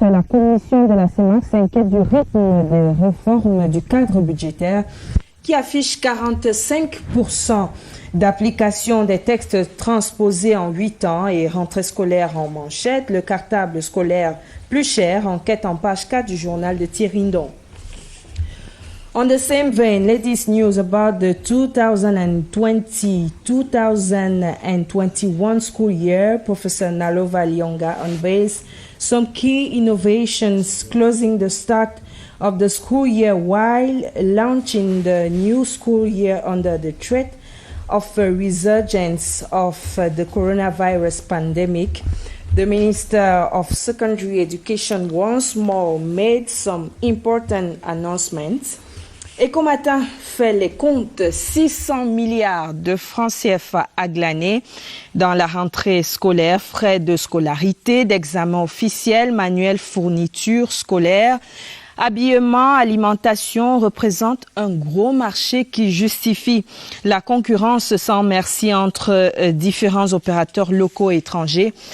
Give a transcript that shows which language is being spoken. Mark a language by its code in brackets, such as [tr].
[fr] La commission de la CEMAC s'inquiète du rythme des réformes du cadre budgétaire qui affiche 45% d'application des textes transposés en 8 ans et rentrée scolaire en manchette. Le cartable scolaire plus cher, enquête en page 4 du journal de Thierry Ndong. [en] On the same vein, latest news about the 2020-2021 school year. Professor Nalova Lyonga unveils some key innovations closing the start of the school year while launching the new school year under the threat of a resurgence of the coronavirus pandemic. The Minister of Secondary Education once more made some important announcements. [fr] Ecomatin fait les comptes, 600 milliards de francs CFA à glaner dans la rentrée scolaire, frais de scolarité, d'examen officiel, manuel, fourniture scolaire. Habillement, alimentation représentent un gros marché qui justifie la concurrence sans merci entre différents opérateurs locaux et étrangers.